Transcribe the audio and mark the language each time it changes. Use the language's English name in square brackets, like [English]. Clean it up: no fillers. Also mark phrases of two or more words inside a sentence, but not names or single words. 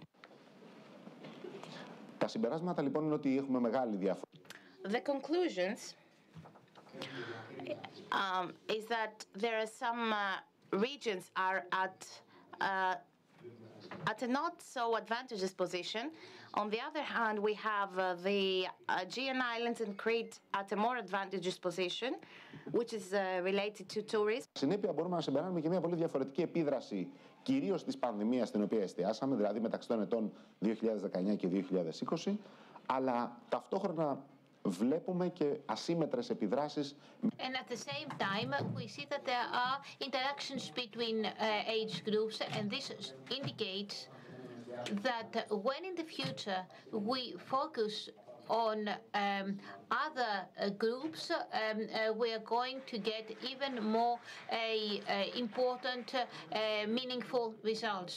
[English] The conclusions is that there are some regions are at a not so advantageous position. On the other hand, we have the Aegean Islands and Crete at a more advantageous position, which is related to tourism. [Greek] Συνέπεια μπορούμε να συμπεράνουμε και μια πολύ διαφορετική επίδραση κυρίως της πανδημίας στην οποία εστιάσαμε, δηλαδή μεταξύ των ετών 2019 και 2020, αλλά ταυτόχρονα βλέπουμε και ασύμμετρες επιδράσεις. [English] And at the same time, we see that there are interactions between age groups, and this indicates that when in the future we focus on other groups, we are going to get even more important, meaningful results.